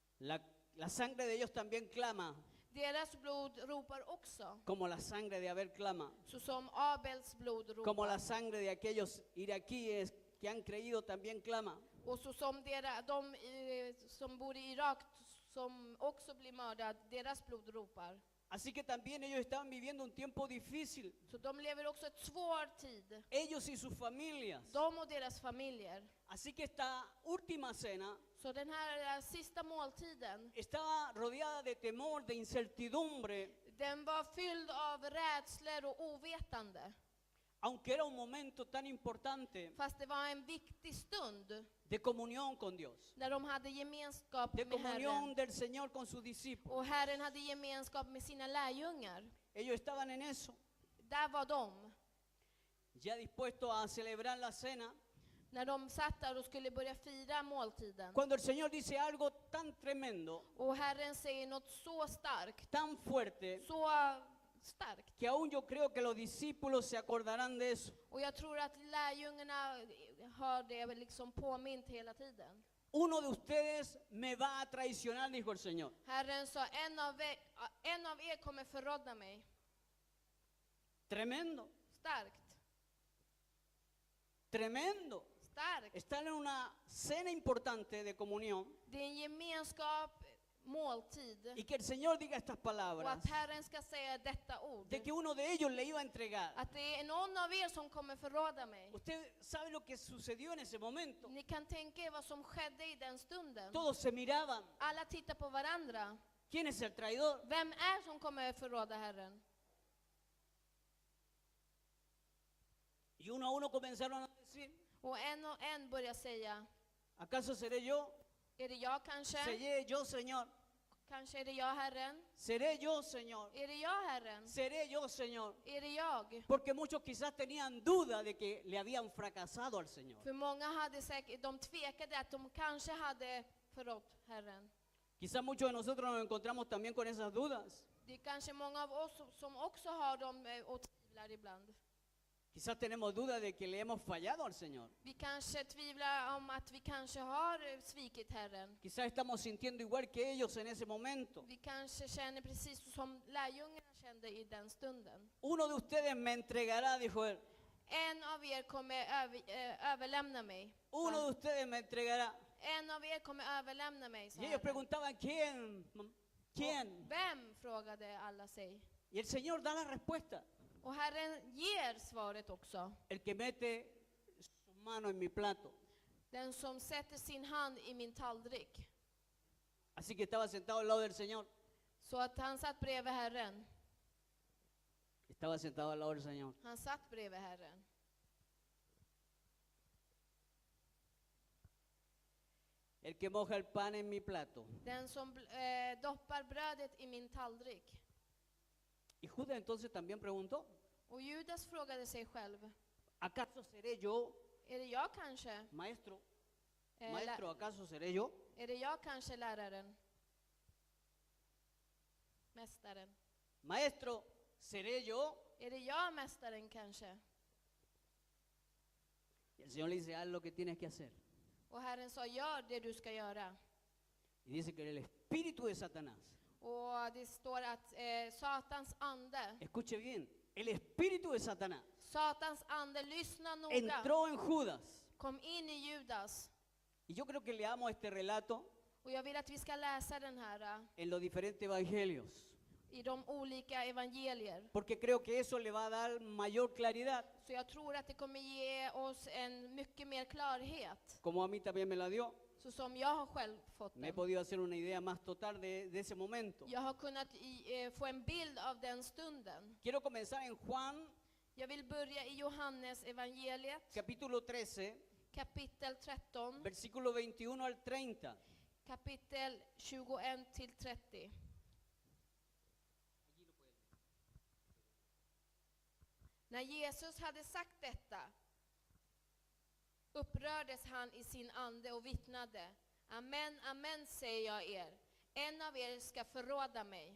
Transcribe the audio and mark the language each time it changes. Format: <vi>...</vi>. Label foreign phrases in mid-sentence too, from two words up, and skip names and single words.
<es>La sangre de ellos también clama,</es> <sv>Deras blod ropar också,</sv> <es>como la sangre de Abel clama,</es> <sv>så som Abels blod</sv> <es>como la</es> <sv>ropar.</sv> <es>sangre de aquellos iraquíes que han creído también clama.</es> <sv>Och så som de som bor i Irak, som också blir mördade, deras blod ropar.</sv> <es>Así que también ellos estaban viviendo un tiempo difícil,</es> <sv>Så de lever också ett svår tid.</sv> <es>ellos y sus familias.</es> <sv>De och deras familjer.</sv> <es>Así que esta última cena</es> <sv>Så den här sista måltiden,</sv> <es>estaba rodeada de temor, de incertidumbre,</es> <sv>den var fylld av rädslor och ovetande.</sv> <es>aunque era un momento tan importante</es> <sv>Fast det var en viktig stund</sv> <es>de comunión con Dios,</es> <sv>när de hade gemenskap</sv> <es>de</es> <sv>med</sv> <es>comunión</es> <sv>Herren.</sv> <es>del Señor con sus discípulos.</es> <sv>Och Herren hade gemenskap med sina lärjungar.</sv> <es>Ellos estaban en eso,</es> <sv>Där var de.</sv> <es>ya dispuestos a celebrar la cena,</es> <sv>När de satt där och skulle börja fira måltiden.</sv> <es>cuando el Señor dice algo tan tremendo,</es> <sv>Och Herren säger något så starkt.</sv> <es>tan fuerte,</es> <sv>Så starkt.</sv> <es>que aún yo creo que los discípulos se acordarán de eso.</es> <sv>Och jag tror att lärjungarna har det liksom påmint hela tiden.</sv> <es>Uno de ustedes me va a traicionar, dijo el Señor.</es> <sv>Herren sa, en av er kommer förråda mig.</sv> <es>Tremendo,</es> <sv>Starkt.</sv> <es>tremendo.</es> <sv>Starkt.</sv> <es>Están en una cena importante de comunión</es> <sv>Det är en gemenskap, måltid.</sv> <es>y que el Señor diga estas</es> <sv>Och</sv> <es>palabras,</es> <sv>att Herren ska säga detta ord.</sv> <es>de que uno de ellos le iba a entregar.</es> <sv>Att det är någon av er som kommer förråda mig.</sv> <es>Usted sabe lo que sucedió en ese momento.</es> <sv>Ni kan tänka er vad som skedde i den stunden.</sv> <es>Todos se miraban.</es> <sv>Alla tittar på varandra.</sv> <es>¿Quién es el traidor?</es> <sv>Vem är som kommer förråda Herren?</sv> <es>Y uno a uno comenzaron a decir,</es> <sv>Och en börjar säga,</sv> <es>¿acaso seré yo?</es> <sv>är det jag kanske?</sv> <es>¿Seré yo, Señor?</es> <sv>Kanske är det jag, Herren?</sv> <es>¿Seré yo, Señor?</es> <sv>Är det jag, Herren?</sv> <es>¿Seré yo, Señor?</es> <sv>Är det jag?</sv> <es>Porque muchos quizás tenían duda de que le habían fracasado al Señor.</es> <sv>För många hade säkert, de tvekade att de kanske hade förrått Herren.</sv> <es>Quizás muchos de nosotros nos encontramos también con esas dudas.</es> <sv>Det är kanske många av oss som också har dem och tvivlar ibland.</sv> <es>Quizás tenemos dudas de que le hemos fallado al Señor.</es> <sv>Vi kanske tvivlar om att vi kanske har svikit Herren.</sv> <es>Quizás estamos sintiendo igual que ellos en ese momento.</es> <sv>Vi kanske känner precis som lärjungarna kände i den stunden.</sv> <es>Uno de ustedes me entregará, dijo él.</es> <sv>En av er kommer överlämna mig.</sv> <es>Uno de ustedes me entregará.</es> <sv>En av er kommer överlämna mig, sa</sv> <es>Y ellos</es> <sv>Herren.</sv> <es>preguntaban, ¿quién? ¿Quién?</es> <sv>Och vem, frågade alla sig.</sv> <es>Y el Señor da la respuesta.</es> <sv>Och Herren ger svaret också.</sv> <es>El que mete su mano en mi plato.</es> <sv>Den som sätter sin hand i min tallrik.</sv> <es>Así que estaba sentado al lado del Señor.</es> <sv>Så att han satt bredvid Herren.</sv> <es>Estaba sentado al lado del Señor.</es> <sv>Han satt bredvid Herren.</sv> <es>El que moja el pan en mi plato.</es> <sv>Den som doppar brödet i min tallrik.</sv> <es>Y Judas entonces también preguntó,</es> <sv>Och Judas frågade sig själv.</sv> <es>¿acaso seré yo,</es> <sv>Är det jag kanske?</sv> <es>maestro? Eh, Maestro, ¿acaso seré yo?</es> <sv>Är det jag kanske läraren? Mästaren.</sv> <es>Maestro, ¿seré yo?</es> <sv>Är det jag mästaren kanske?</sv> <es>Y el Señor le dice, haz lo que tienes que hacer.</es> <sv>Och Herren sa, gör det du ska göra.</sv> <es>Y dice que el espíritu de Satanás,</es> <sv>Och det står att Satans ande,</sv> <es>escuche bien, el espíritu de Satanás</es> <sv>Satans ande, lyssna noga,</sv> <es>entró en Judas.</es> <sv>kom in i Judas.</sv> <es>Y yo creo que leamos este relato</es> <sv>Och jag vill att vi ska läsa den här</sv> <es>en los diferentes evangelios,</es> <sv>i de olika evangelier.</sv> <es>porque creo que eso le va a dar mayor claridad,</es> <sv>Så jag tror att det kommer ge oss en mycket mer klarhet.</sv> <es>como a mí también me la dio.</es> <sv>Så som jag har själv fått</sv> <es>Me he</es> <sv>den.</sv> <es>podido hacer una idea más total de ese momento.</es> <sv>Jag har kunnat få en bild av den stunden.</sv> <es>Quiero comenzar en Juan</es> <sv>Jag vill börja i Johannes evangeliet,</sv> <es>capítulo 13,</es> <sv>kapitel 13,</sv> <es>versículo 21 al 30.</es> <sv>kapitel 21 till 30. När Jesus hade sagt detta upprördes han i sin ande och vittnade: Amen, amen säger jag er, en av er ska förråda mig.</sv>